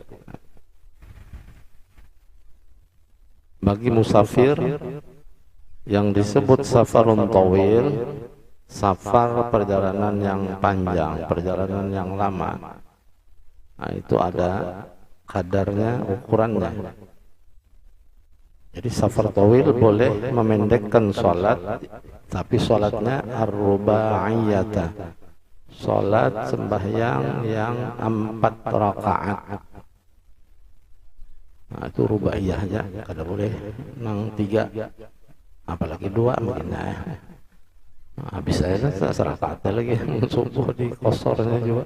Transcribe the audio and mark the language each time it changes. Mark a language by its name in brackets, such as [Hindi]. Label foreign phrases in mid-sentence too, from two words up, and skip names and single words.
[Indonesian] Bagi musafir yang disebut [Arabic] safarun tawil, [Indonesian] safar perjalanan yang panjang, perjalanan yang lama. Nah, itu ada kadarnya, ukurannya. Jadi [Arabic] safar tawil [Indonesian] boleh memendekkan sholat, tapi sholatnya ar-ruba'iyyah, sholat sembahyang yang 4 rakaat. Nah, itu rubaiyah aja, [Banjar] kada boleh nang [Indonesian] 3, apalagi 2 mungkin. Habis saya serakaat lagi subuh di kosornya juga.